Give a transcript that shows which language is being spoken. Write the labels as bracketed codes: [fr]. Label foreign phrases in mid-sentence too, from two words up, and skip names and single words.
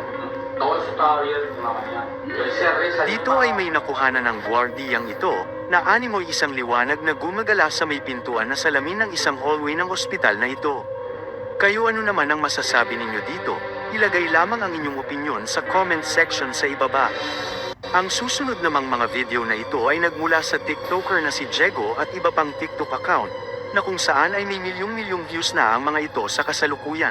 [es] Todo eso estaba abierto en la mañana. Yo cerré esa. [tl] Dito ay may nakuhanan ng gwardiyang ito na animoy isang liwanag na gumagala sa may pintuan na salamin ng isang hallway ng ospital na ito. Kayo ano naman ang masasabi ninyo dito? Ilagay lamang ang inyong opinyon sa [en] comment section [tl] sa ibaba. Ang susunod namang mga video na ito ay nagmula sa TikToker na si Jego at iba pang TikTok account na kung saan ay may milyong-milyong views na ang mga ito sa kasalukuyan.